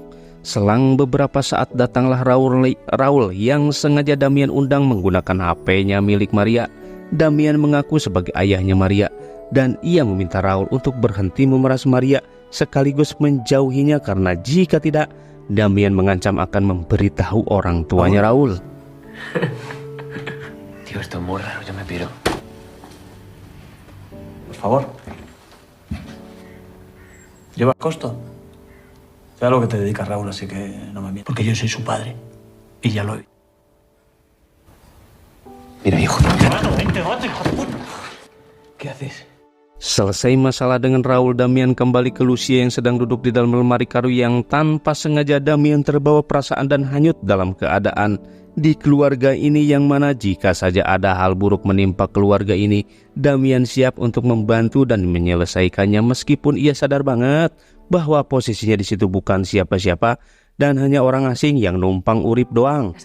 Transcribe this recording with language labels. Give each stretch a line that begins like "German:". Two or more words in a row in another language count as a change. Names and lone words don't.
Indonesian: Selang beberapa saat datanglah Raul yang sengaja Damian undang menggunakan HP-nya milik Maria. Damian mengaku sebagai ayahnya Maria dan ia meminta Raul untuk berhenti memeras Maria sekaligus menjauhinya, karena jika tidak Damian mengancam akan memberitahu orang tuanya Raul.
Spanish: Tío, esto es muy raro, yo me piro. Por favor. ¿Llevas costo? Sé a lo que te dedicas, Raúl, así que no me mientas. Porque yo soy su padre. Y ya lo he. Mira, hijo de... Vente, hijo de puta. ¿Qué haces?
Indonesian: Selesai masalah dengan Raul, Damian kembali ke Lucia yang sedang duduk di dalam lemari kayu yang tanpa sengaja Damian terbawa perasaan dan hanyut dalam keadaan di keluarga ini, yang mana jika saja ada hal buruk menimpa keluarga ini, Damian siap untuk membantu dan menyelesaikannya meskipun ia sadar banget bahwa posisinya di situ bukan siapa-siapa dan hanya orang asing yang numpang urip doang.